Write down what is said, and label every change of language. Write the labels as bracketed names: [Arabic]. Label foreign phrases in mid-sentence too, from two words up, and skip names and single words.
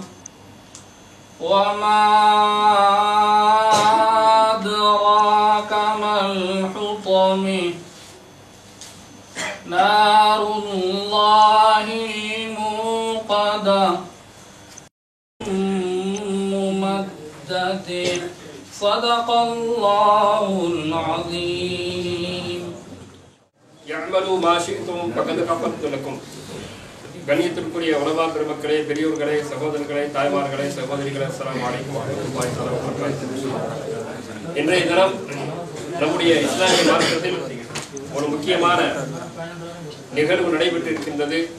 [Arabic] وما أدراك ما الحطم نار الله الموقدة ممدد صدق الله العظيم. يعملوا ما شئتم فقد غفرت لكم. [Tamil] கண்ணியத்திற்குரிய உலமா பெருமக்களே, பெரியோர்களே, சகோதரர்களே, தாய்மார்களே, சகோதரிகளே, [Arabic] السلام عليكم ورحمة الله وبركاته. [Tamil] இன்றைய தினம் நம்முடைய இஸ்லாமிய மார்க்கத்தில் ஒரு முக்கியமான நிகழ்வு நடைபெற்றிருக்கின்றது.